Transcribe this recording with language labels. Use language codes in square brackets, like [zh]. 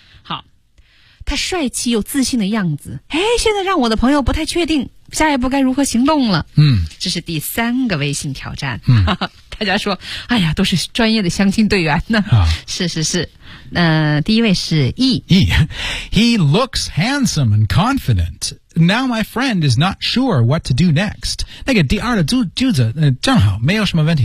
[zh] 好他帅气又自信的样子哎，现在让我的朋友不太确定下一步该如何行动了、这是第三个微信挑战、大家说哎呀都是专业的相亲队员呢、是是是那、第一位是 E [en] He looks handsome and confidentNow my friend is not sure what to do next. [zh] 那个第二的句子、正好没有什么问题。